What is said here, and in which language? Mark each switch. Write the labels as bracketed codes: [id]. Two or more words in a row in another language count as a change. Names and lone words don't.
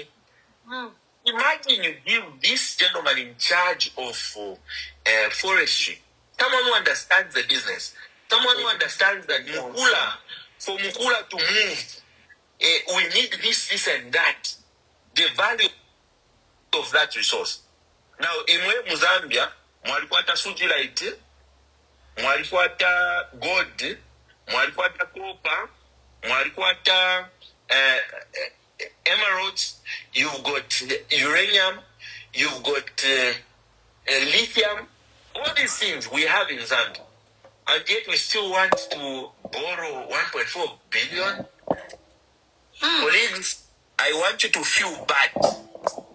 [en] Imagine you give this gentleman in charge of forestry, someone who understands the business, someone who understands that for Mukula to move, we need this and that. The value of that resource. Now, in Zambia, [bem] mwalikwata sujilite, mwalikwata gold, mwalikwata copper, mwalikwata emeralds, [en] you've got uranium, you've got lithium, all these things we have in Zambia. And yet we still want to borrow 1.4 billion. Colleagues, I want you to feel bad.